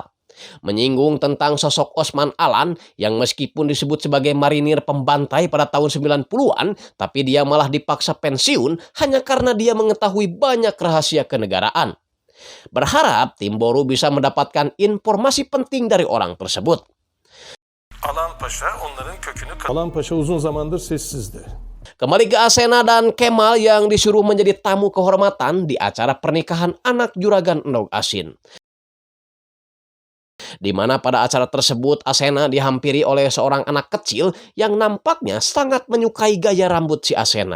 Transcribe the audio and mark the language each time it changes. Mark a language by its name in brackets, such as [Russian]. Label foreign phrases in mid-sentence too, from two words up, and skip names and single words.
[Indonesian] Menyinggung tentang sosok Osman Alan yang meskipun disebut sebagai marinir pembantai pada tahun 90-an, tapi dia malah dipaksa pensiun hanya karena dia mengetahui banyak rahasia kenegaraan. Berharap tim Boru bisa mendapatkan informasi penting dari orang tersebut. [Turkish] Alan Paşa uzun zamandır sessizdi. [Indonesian] Kembali ke Asena dan Kemal yang disuruh menjadi tamu kehormatan di acara pernikahan anak juragan [Sundanese] endog asin. [Indonesian] Di mana pada acara tersebut Asena dihampiri oleh seorang anak kecil yang nampaknya sangat menyukai gaya rambut si Asena.